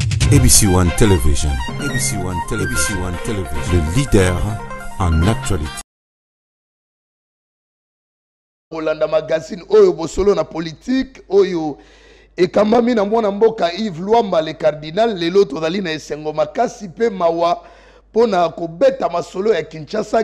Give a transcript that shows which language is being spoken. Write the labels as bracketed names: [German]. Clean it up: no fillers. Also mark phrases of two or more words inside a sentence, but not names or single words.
[English] ABC One Television. ABC One Television. ABC One Television. [French] Le leader en actualité. [Lingala] Olanda magazine oyo bosolo na politique oyo ekambami na mwana mboka Yves Luamba [French] le cardinal [Lingala] lelo tozali na esengo makasi pe mawa pona kobeta masolo ya Kinshasa.